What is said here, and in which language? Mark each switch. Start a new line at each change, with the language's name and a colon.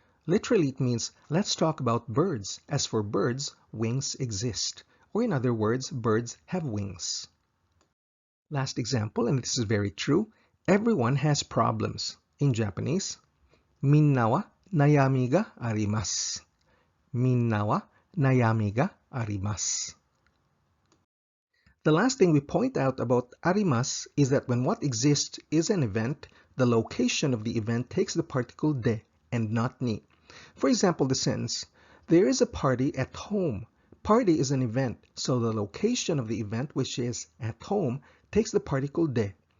English: Literally, it means let's talk about birds. As for birds, wings exist. Or in other words, birds have wings. Last example, and this is very true. Everyone has problems. In Japanese,
Japanese: minna wa 悩みがあります。みんなは悩みがあります。
English: The last thing we point out about arimas is that when what exists is an event, the location of the event takes the particle de and not ni. For example, the sentence, there is a party at home. Party is an event, so the location of the event, which is at home, takes the particle de.